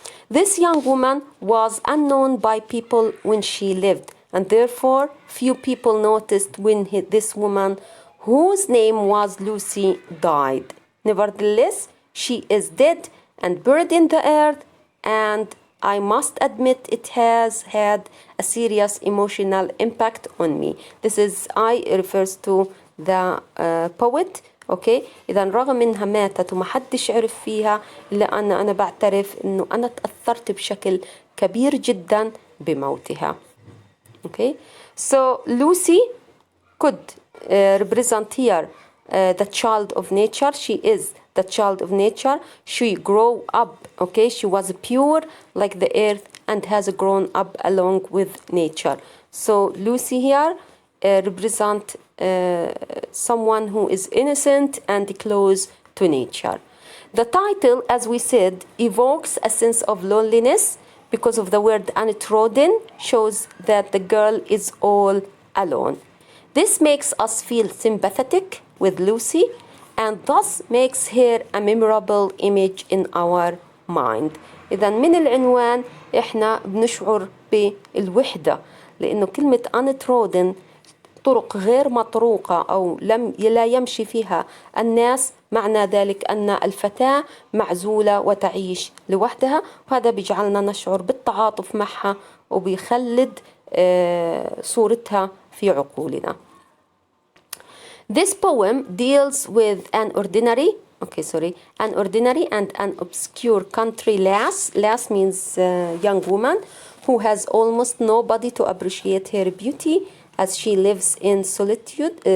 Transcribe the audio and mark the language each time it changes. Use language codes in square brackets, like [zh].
[en] This young woman was unknown by people when she lived, and therefore few people noticed when this woman, whose name was Lucy, died. Nevertheless, she is dead and buried in the earth, and I must admit it has had a serious emotional impact on me. This is, I refers to the poet. [ar] Okay, إذا رغم إنها ماتت وما حدش عرف فيها إلا أنا بعترف إنه أنا تأثرت بشكل كبير جدا بموتها. [en] Okay, so Lucy could represent here the child of nature. She is the child of nature. She grew up, okay, she was pure like the earth and has grown up along with nature. So Lucy here represent someone who is innocent and close to nature. The title, as we said, evokes a sense of loneliness because of the word untrodden, shows that the girl is all alone. This makes us feel sympathetic with Lucy and thus makes her a memorable image in our mind. [ar] إذا من العنوان إحنا بنشعر بالوحدة، لأنه كلمة untrodden طرق غير مطروقة أو لا يمشي فيها الناس، معنى ذلك أن الفتاة معزولة وتعيش لوحدها، وهذا بيجعلنا نشعر بالتعاطف معها وبيخلد صورتها في عقولنا. [en] This poem deals with an ordinary and an obscure country lass. Lass means young woman who has almost nobody to appreciate her beauty as she lives in solitude.